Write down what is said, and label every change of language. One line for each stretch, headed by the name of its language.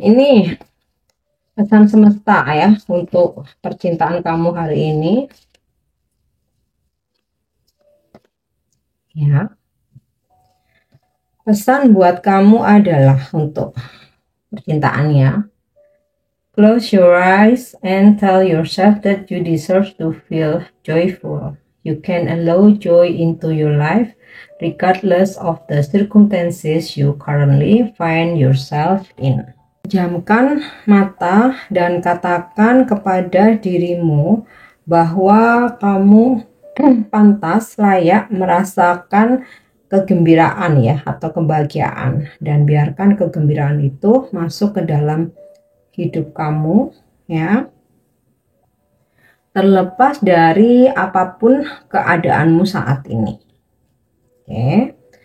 Indonesian: Ini pesan semesta ya untuk percintaan kamu hari ini. Ya. Pesan buat kamu adalah untuk percintaannya.
English: Close your eyes and tell yourself that you deserve to feel joyful. You can allow joy into your life regardless of the circumstances you currently find yourself in.
Indonesian: Pejamkan mata dan katakan kepada dirimu bahwa kamu pantas layak merasakan kegembiraan ya atau kebahagiaan, dan biarkan kegembiraan itu masuk ke dalam hidup kamu ya, terlepas dari apapun keadaanmu saat ini. Oke.